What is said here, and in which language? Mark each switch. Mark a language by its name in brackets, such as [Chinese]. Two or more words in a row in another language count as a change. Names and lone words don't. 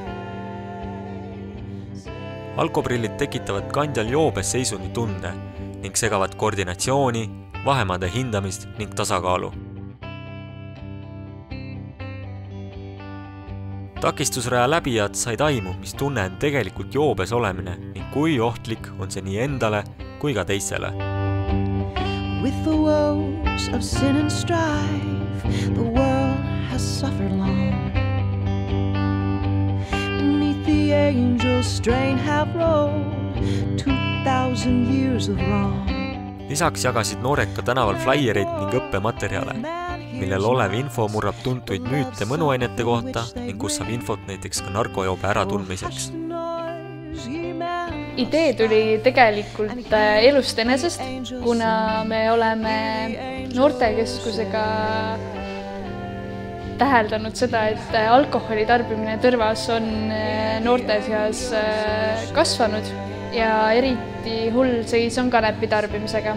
[Estonian] Alkoprillid tekitavad kandjal joobes seisundi tunde ning segavad koordinatsiooni, vahemaade hindamist ning tasakaalu. Takistusraja läbijad said aimu, mis tunne on tegelikult joobes olemine ning kui ohtlik on see nii endale kui ka teistele. [English] With the woes of sin and strife, the world has suffered long. Beneath the angels strain have rolled 2000 years of wrong. [Estonian] Lisaks jagasid noored ka tänaval flaiereid ning õppematerjale, millel olev info murrab tuntuid müüte mõnuainete kohta ning kus saab infot näiteks ka narkojoobe äratundmiseks. Idee tuli tegelikult elust enesest, kuna me oleme noortekeskusega täheldanud seda, et alkoholi tarbimine Tõrvas on noorte seas kasvanud ja eriti hull seis on kanepi tarbimisega.